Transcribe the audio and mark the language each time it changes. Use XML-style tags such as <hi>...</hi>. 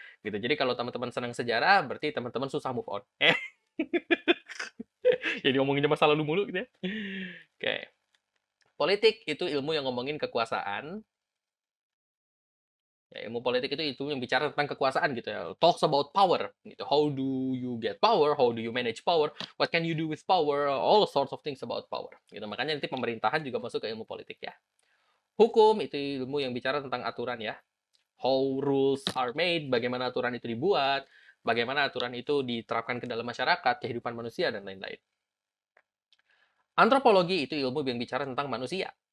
<id>Gitu. Jadi kalau teman-teman senang sejarah, berarti teman-teman susah move on. Jadi ngomongin masa lalu mulu gitu ya. Oke. Politik itu ilmu yang ngomongin kekuasaan. Ya, ilmu politik itu yang bicara tentang kekuasaan gitu ya.</id> <en>Talks about power gitu. How do you get power? How do you manage power? What can you do with power? All sorts of things about power.</en> <id>Gitu. Makanya nanti pemerintahan juga masuk ke ilmu politik ya. Hukum itu ilmu yang bicara tentang aturan ya.</id> <en>How rules are made,</en> <id>bagaimana aturan itu dibuat, bagaimana aturan itu diterapkan ke dalam masyarakat, kehidupan manusia dan lain-lain. Antropologi itu ilmu yang bicara tentang manusia.</id>